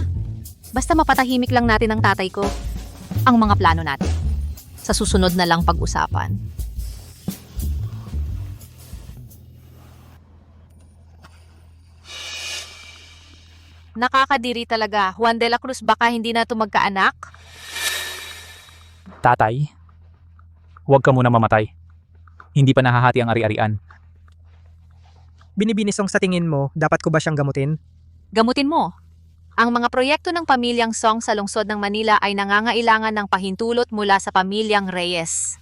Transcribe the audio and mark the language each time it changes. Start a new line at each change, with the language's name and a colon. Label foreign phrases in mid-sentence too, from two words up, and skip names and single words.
Filipino: Basta mapatahimik lang natin ang tatay ko. Ang mga plano natin. Sa susunod na lang pag-usapan. Nakakadiri talaga. Juan de la Cruz, baka hindi na ito magkaanak? Tatay? Huwag ka muna mamatay. Hindi pa nahahati ang ari-arian. Binibinisong sa tingin mo, dapat ko ba siyang gamutin? Gamutin mo. Ang mga proyekto ng pamilyang Song sa lungsod ng Manila ay nangangailangan ng pahintulot mula sa pamilyang Reyes.